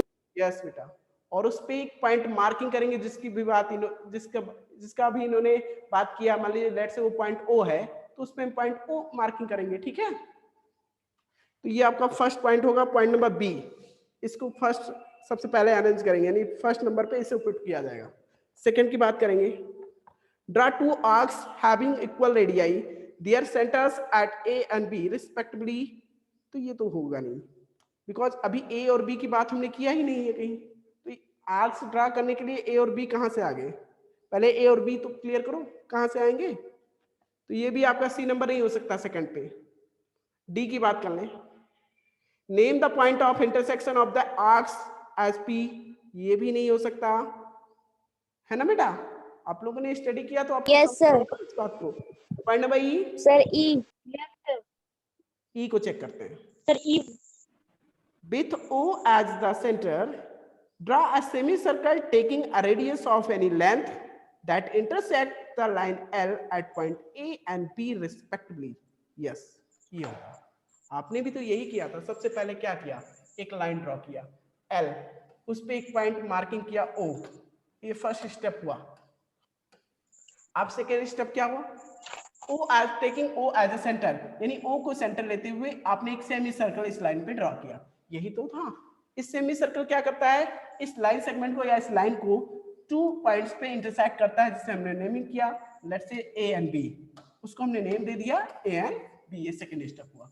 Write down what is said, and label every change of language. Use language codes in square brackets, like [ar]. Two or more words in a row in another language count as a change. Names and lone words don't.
[hi] यस बेटा, और उस पे एक [en] point marking [hi] करेंगे, जिसकी भी बात जिसका भी इन्होंने बात किया, मान लीजिए [en] let's say [hi] वो पॉइंट O है, तो उस पे पॉइंट O मार्किंग करेंगे, ठीक है। तो ये आपका [en] first point [hi] होगा, [en] point number B, [hi] इसको फर्स्ट सबसे पहले अरेंज करेंगे, यानी [en] first number [hi] पे इसे पुट किया जाएगा। सेकंड की बात करेंगे, [en] draw two arcs having equal radii, their centers at A and B respectively. [hi] तो ये तो होगा नहीं, बिकॉज अभी A और B की बात हमने किया ही नहीं है कहीं। तो [en] arcs draw [hi] करने के लिए A और B कहाँ से आ गए, पहले A और B तो क्लियर करो कहाँ से आएंगे। तो ये भी आपका C नंबर नहीं हो सकता सेकंड पे। D की बात कर लें, [en] name the point of intersection of the arcs as P, [hi] ये भी नहीं हो सकता, है ना बेटा। आप लोगों ने स्टडी किया तो आपको [en] yes sir. [hi] इस बात को। [en] point number E, [hi] सर ई, E को चेक करते हैं सर ई, [en] with O as the center, draw a semicircle taking a radius of any length that intersect the line L at point A and B respectively. Yes, [hi] ये होगा। आपने भी तो यही किया था, सबसे पहले क्या किया, एक [en] line draw [hi] किया L, उस पे एक [en] point marking [hi] किया O, ये [en] first step [hi] हुआ। अब [en] second step [hi] क्या हुआ, [en] O as taking O as a center, [hi] यानी O को सेंटर लेते हुए आपने एक [en] semi circle [hi] इस लाइन पे ड्रॉ किया, यही तो था। इस [en] semi circle [hi] क्या करता है, इस [en] line segment [hi] को या इस लाइन को [en] two points [hi] पे इंटरसेक्ट करता है जिसे हमने नेमिंग किया, [en] let's say A and B, [hi] उसको हमने नेम दे दिया [en] A and B, [hi] ये [en] second step [hi] हुआ।